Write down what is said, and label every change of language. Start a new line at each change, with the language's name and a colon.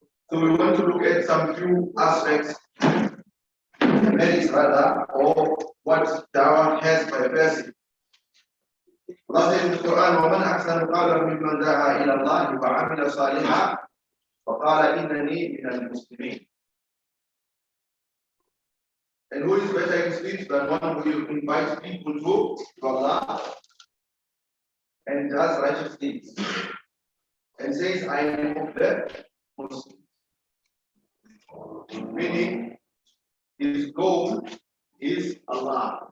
English: So we want to look at some few aspects, merits rather, or what Dawah has by a person. Allah says in the Quran,
Arabic: وَمَنْ أَحْسَنُ قَوْلًا مِمَّنْ دَعَا إِلَى اللَّهِ وَعَمِلَ صَالِحًا وَقَالَ إِنَّنِي مِنَ الْمُسْلِمِينَ.
English: And who is better in speech than one who invites people to Allah and does righteous deeds and says, I am of the Muslims. Meaning, his goal is Allah.